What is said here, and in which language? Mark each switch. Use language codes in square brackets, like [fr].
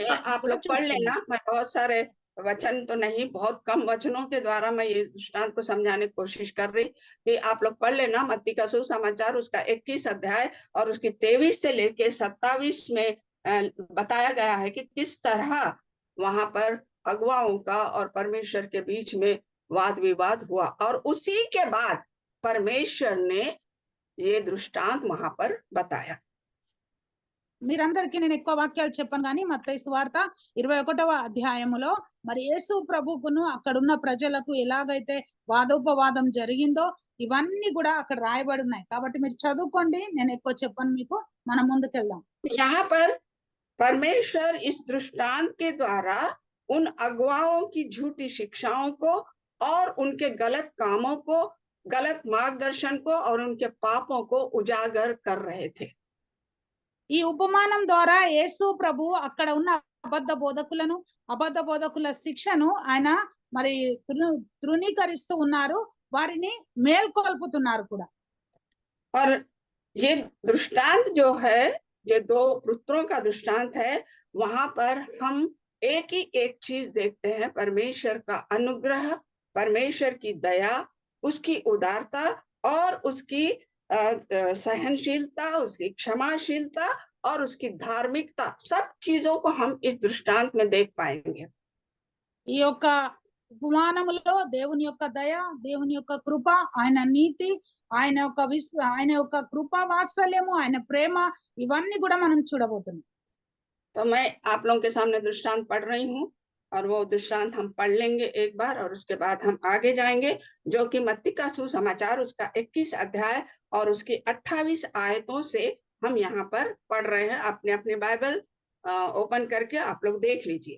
[hi] आप लोग पढ़ लेना, मैं बहुत सारे वचन तो नहीं, बहुत कम वचनों के द्वारा मैं ये दृष्टांत को समझाने की कोशिश कर रही कि आप लोग पढ़ लेना मत्ती का सुसमाचार उसका 21 अध्याय और उसकी 23 से लेके 27 में बताया गया है कि किस तरह वहां पर अगुवाओं का और परमेश्वर के बीच में वाद विवाद हुआ, और उसी के बाद परमेश्वर ने ये दृष्टांत वहां पर बताया। [te] మీరందరికీ నేను ఎక్కువ వాక్యాలు చెప్పను కానీ మత్తయి సువార్త 21వ అధ్యాయములో మరి యేసు ప్రభువును అక్కడున్న ప్రజలకు ఎలాగైతే వాదోపవాదం జరిగిందో ఇవన్నీ కూడా అక్కడ రాయబడి ఉన్నాయి, కాబట్టి మీరు చదువుకోండి, నేను ఎక్కువ చెప్పను మీకు, మనం ముందుకెళ్దాం। [hi] यहाँ पर परमेश्वर इस दृष्टांत के द्वारा उन अगुवाओं की झूठी शिक्षाओं को और उनके गलत कामों को, गलत मार्गदर्शन को और उनके पापों को उजागर कर रहे थे। [te] ఈ ఉపమానం ద్వారా యేసు ప్రభు అక్కడ ఉన్న అబద్ధ బోధకుల శిక్షను ఆయన మరి తృణీకరిస్తూ ఉన్నారు, వారిని మేల్కొల్పుతున్నారు కూడా। [hi] और ये दृष्टांत जो है, ये दो पुत्रों का दृष्टांत है, वहां पर हम एक ही एक चीज देखते हैं, परमेश्वर का अनुग्रह, परमेश्वर की दया, उसकी उदारता और उसकी सहनशीलता, उसकी क्षमाशीलता और उसकी धार्मिकता, सब चीजों को हम इस दृष्टांत में देख पाएंगे। [te] ఈ యొక్క ఉపమానములో దేవుని యొక్క దయ, దేవుని యొక్క కృప, ఆయన నీతి, ఆయన యొక్క కృపా వాత్సల్యము, ఆయన ప్రేమ, ఇవన్నీ కూడా మనం చూడబోతున్నాం। [hi] तो मैं आप लोगों के सामने दृष्टांत पढ़ रही हूँ और वो दृष्टांत हम पढ़ लेंगे एक बार और उसके बाद हम आगे जाएंगे, जो कि मत्ती का सुसमाचार उसका 21 अध्याय और उसकी 28 आयतों से हम यहाँ पर पढ़ रहे हैं। अपने अपने बाइबल ओपन करके आप लोग देख लीजिए।